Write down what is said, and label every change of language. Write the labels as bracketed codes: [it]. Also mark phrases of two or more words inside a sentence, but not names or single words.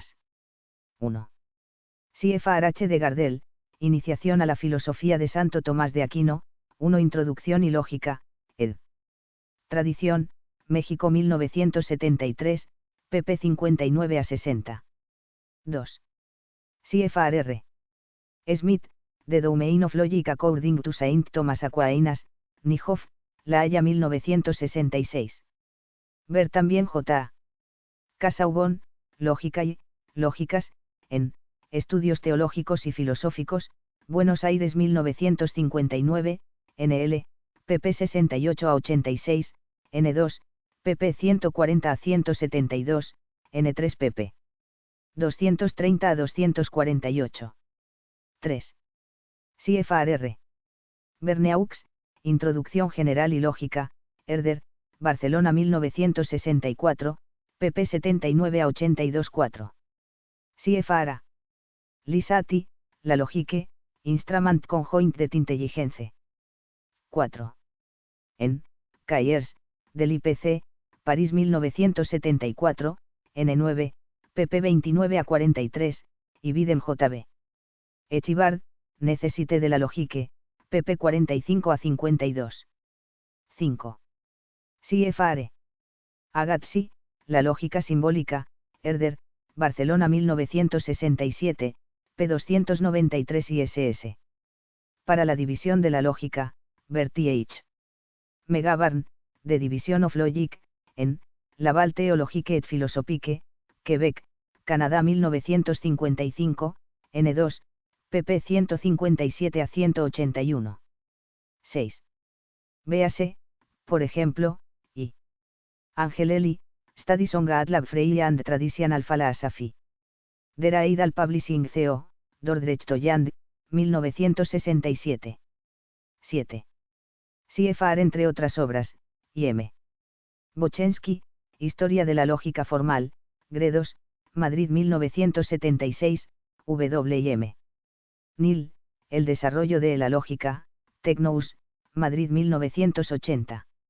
[es] 1. C.F.R. H. de Gardel, Iniciación a la filosofía de Santo Tomás de Aquino, 1. Introducción y lógica, ed. Tradición, México 1973, pp 59 a 60. 2. C.F.R. Smith, The Domain of Logic According to Saint Thomas Aquinas, Niehoff, La Haya 1966. Ver también J. Casaubon, Lógica y Lógicas, en Estudios Teológicos y Filosóficos, Buenos Aires 1959, NL, pp 68 a 86, N2, pp 140 a 172, N3 pp 230 a 248. 3. C.F.R. Berneux, Introducción General y Lógica, Herder, Barcelona 1964, pp 79 a 82 4. C.F.R. Lisati, La Logique, Instrument Conjoint d'Intelligence. 4. En, Cahiers, del IPC, París 1974, N9, pp 29 a 43, y Bidem JB. Echivard, Necessité de la Logique, pp 45 a 52. 5. C.F.R. Agatsi, La Lógica Simbólica, Herder, Barcelona 1967, p 293 ISS. Para la división de la lógica, Bertie H. Megabarn, de Division of Logic, en Laval Theologique et Philosophique, Quebec, Canadá 1955, N2, pp 157 a 181. 6. Véase, por ejemplo, y Angelelli, Studies on GATLAB Freie and Traditional Philosophy. Der Eidal Publishing CO, Dordrecht Holland, 1967. 7. C.F.R. entre otras obras, y M. Bochensky, Historia de la Lógica Formal, Gredos, Madrid 1976, W.M. Nil, El desarrollo de la lógica, Technous, Madrid 1980.